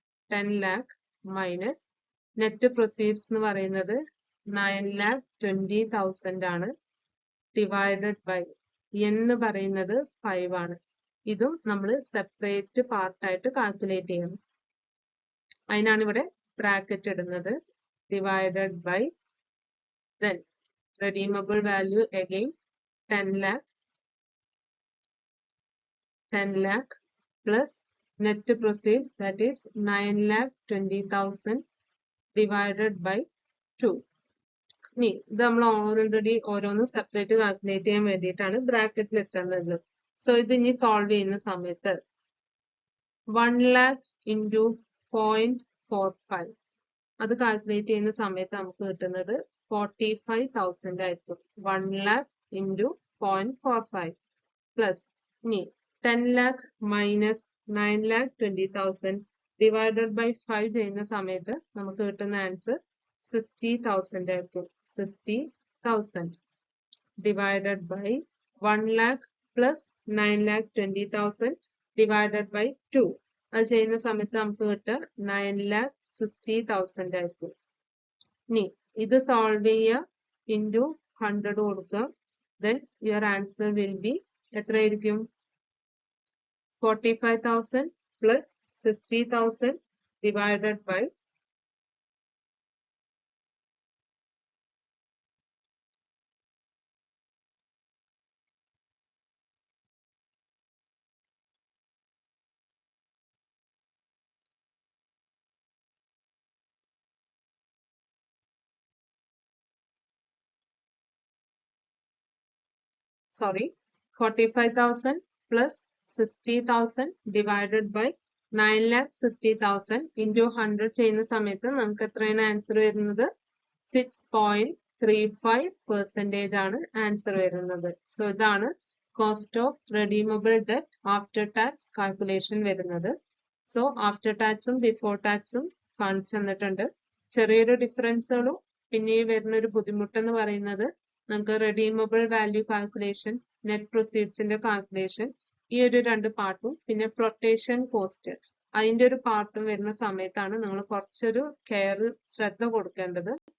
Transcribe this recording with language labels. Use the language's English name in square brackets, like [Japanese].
[Malayalam] 10 lakh minus net proceeds എന്ന് പറയുന്നത് 9,20,000 ആണ്. ഡിവൈഡഡ് ബൈ എന്ന് പറയുന്നത് 5 ആണ്. ഇതും നമ്മൾ സെപ്പറേറ്റ് പാർട്ടായിട്ട് കാൽക്കുലേറ്റ് ചെയ്യണം. അതിനാണ് ഇവിടെ ബ്രാക്കറ്റ് ഇടുന്നത്. Divided by then redeemable value again 10 lakh [English] plus net proceed, that is 9,20,000 divided by 2. [Malayalam] ഇനി ഇത് നമ്മൾ ഓൾറെഡി ഓരോന്ന് സെപ്പറേറ്റ് കാൽക്കുലേറ്റ് ചെയ്യാൻ വേണ്ടിയിട്ടാണ് ബ്രാക്കറ്റിൽ എത്തുന്നത്. സോ ഇത് ഇനി സോൾവ് ചെയ്യുന്ന സമയത്ത് [English] 1 lakh into 0.45 [Malayalam] അത് കാൽക്കുലേറ്റ് ചെയ്യുന്ന സമയത്ത് നമുക്ക് കിട്ടുന്നത് 45,000 ആയിരിക്കും. [English] 1 lakh into 0.45 plus ഇനി 10 lakh minus 9,20,000 [Malayalam] ഡിവൈഡഡ് ബൈ 5 ചെയ്യുന്ന സമയത്ത് നമുക്ക് കിട്ടുന്ന ആൻസർ 60,000 ആയിരിക്കും. [English] 60,000 divided by 1 lakh plus 9,20,000 divided by 2. [Malayalam] അത് ചെയ്യുന്ന സമയത്ത് നമുക്ക് കിട്ടുക 9,60,000 ആയിരിക്കും. ഇനി ഇത് സോൾവ് ചെയ്യുക, ഇൻറ്റു 100 കൊടുക്കുക. [English] Then your answer will be [Malayalam] എത്രയായിരിക്കും? [English] 45,000 plus 60,000 divided by sorry 45,000 plus 60,000 divided by 9,60,000 into 100 [Malayalam] ചെയ്യുന്ന സമയത്ത് നമുക്ക് എത്രയാണ് ആൻസർ വരുന്നത്? 6.35% ആണ് ആൻസർ വരുന്നത്. സോ ഇതാണ് cost of redeemable debt after tax calculation വരുന്നത്. സോ ആഫ്റ്റർ ടാക്സും ബിഫോർ ടാക്സും കാണിച്ചു തന്നിട്ടുണ്ട്. ചെറിയൊരു ഡിഫറൻസുകളും പിന്നെ ഈ വരുന്ന ഒരു ബുദ്ധിമുട്ടെന്ന് പറയുന്നത് നമുക്ക് redeemable value calculation, net പ്രൊസീഡ്സിന്റെ calculation, ഈ ഒരു 2 പാർട്ടും പിന്നെ ഫ്ലോട്ടേഷൻ കോസ്റ്റ് അതിന്റെ ഒരു പാർട്ടും വരുന്ന സമയത്താണ് നിങ്ങൾ കുറച്ചൊരു ശ്രദ്ധ കൊടുക്കേണ്ടത്.